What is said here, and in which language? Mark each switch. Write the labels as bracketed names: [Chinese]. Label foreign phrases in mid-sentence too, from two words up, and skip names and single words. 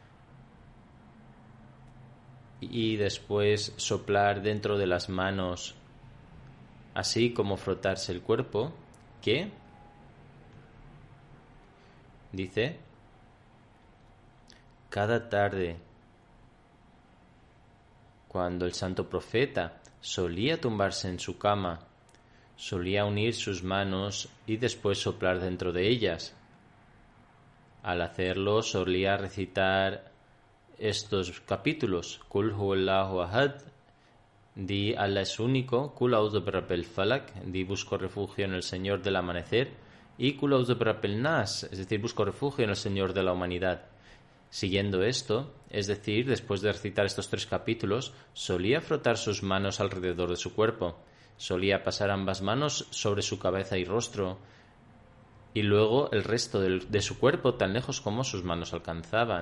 [Spanish] y después soplar dentro de las manos, así como frotarse el cuerpo, que dice: cada tarde, cuando el santo profeta solía tumbarse en su cama, solía unir sus manos y después soplar dentro de ellas. Al hacerlo solía recitar estos capítulos: [Arabic] قل هو الله أحد, [Spanish] di Allah es único; [Arabic] قل أعوذ برب الفلق, [Spanish] di busco refugio en el Señor del amanecer; y [Arabic] قل أعوذ برب الناس, [Spanish] es decir, busco refugio en el Señor de la humanidad. Siguiendo esto, es decir, después de recitar estos 3 capítulos, solía frotar sus manos alrededor de su cuerpo, solía pasar ambas manos sobre su cabeza y rostro, y luego el resto de su cuerpo tan lejos como sus manos alcanzaban.